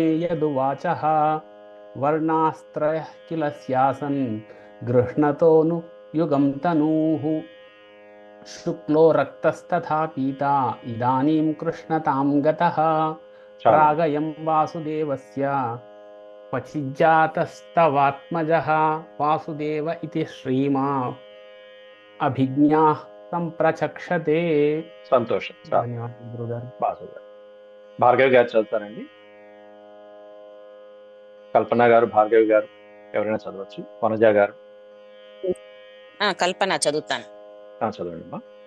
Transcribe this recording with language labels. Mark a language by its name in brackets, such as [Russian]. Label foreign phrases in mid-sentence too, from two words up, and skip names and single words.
[Sanskrit] यदुवाचः वर्णास्त्रयः किल स्यासन् गृह्णतोऽनु युगं तनूः शुक्लो रक्तस्तथा पीता इदानीं कृष्णतां गतः प्रागयं वासुदेवस्य क्वचिज्जातस्तवात्मजः वासुदेव इति श्रीमा अभिज्ञाः సంప్రచక్షతే. [Telugu] సంతోషం. ధన్యవాదాలు బ్రదర్. భార్గవి గారు చదువుతారండి. కల్పన గారు, భార్గవి గారు ఎవరైనా చదవచ్చు. వనజ గారు. కల్పన చదువుతాను. చదవండి అమ్మా.